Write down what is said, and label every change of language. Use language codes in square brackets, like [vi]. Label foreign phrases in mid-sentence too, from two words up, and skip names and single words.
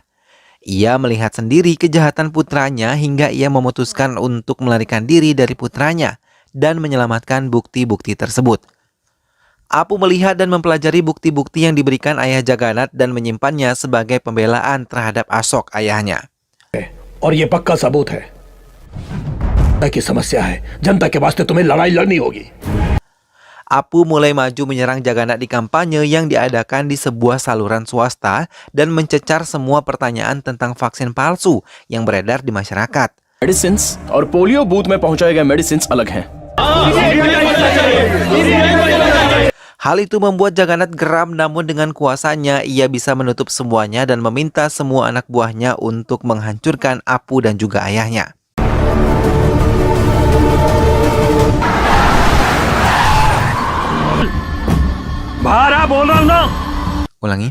[id] Ia melihat sendiri kejahatan putranya hingga ia memutuskan untuk melarikan diri dari putranya dan menyelamatkan bukti-bukti tersebut. Apu melihat dan mempelajari bukti-bukti yang diberikan ayah Jagannath dan menyimpannya sebagai pembelaan terhadap Ashok ayahnya. [hi] और ये पक्का सबूत है कि समस्या है जनता के वास्ते तुम्हें लड़ाई लड़नी होगी. [id] Apu mulai maju menyerang Jagannath di kampanye yang diadakan di sebuah saluran swasta dan mencecar semua pertanyaan tentang vaksin palsu yang beredar di masyarakat. [hi] मेडिसिन्स और [en] polio booth [hi] में पहुंचाए गए मेडिसिन्स अलग हैं. [id] Hal itu membuat Jagannath geram, namun dengan kuasanya ia bisa menutup semuanya dan meminta semua anak buahnya untuk menghancurkan Apu dan juga ayahnya. Ulangi.